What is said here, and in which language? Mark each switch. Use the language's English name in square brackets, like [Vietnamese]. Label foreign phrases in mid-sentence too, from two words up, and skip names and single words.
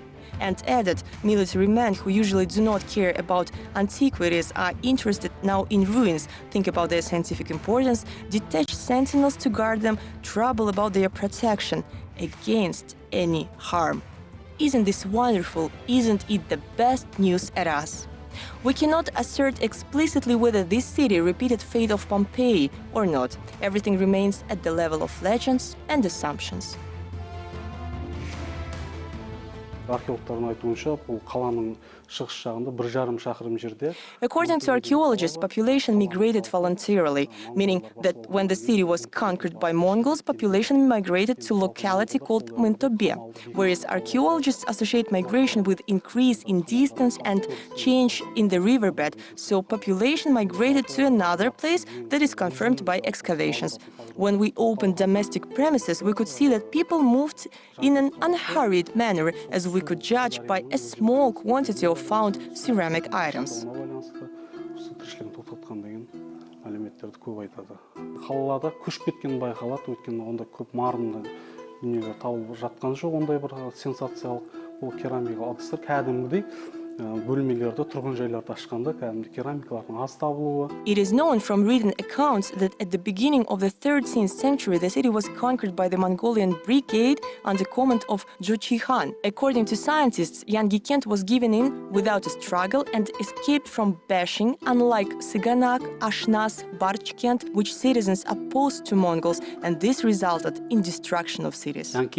[English] And added, military men who usually do not care about antiquities are interested now in ruins, think about their scientific importance, detach sentinels to guard them, trouble about their protection against any harm. Isn't this wonderful? Isn't it the best news at us? We cannot assert explicitly whether this city repeated fate of Pompeii or not. Everything remains at the level of legends and assumptions. [Kazakh] Археологтардың айтуынша, бұл қаланың шығыс жағында 1,5 шақырым жерде. [English] According to archaeologists, population migrated voluntarily, meaning that when the city was conquered by Mongols, population migrated to a locality called Mıntobe, whereas archaeologists associate migration with increase in distance and change in the riverbed, so population migrated to another place that is confirmed by excavations. When we opened domestic premises, we could see that people moved in an unhurried manner, as we could judge by a small quantity of found ceramic items. [Kazakh] Қалаларда көшіп кеткен байқалады, өйткені онда көп марынды дүниелер табылып жатқан жоқ, ондай бір сенсациялық бұл керамика ыдыстар кәдімгідей бөлмелерді, тұрғын жайларды ашқанда кәдімгі керамикалардың аз табылуы. [English] It is known from written accounts that at the beginning of the 13th century, the city was conquered by the Mongolian brigade under command of Joly Khan. According to scientists, ZHANKENT was given in without a struggle and escaped from bashing, unlike Saganak, Ashnas, Barchkent, which citizens opposed to Mongols, and this resulted in destruction of cities.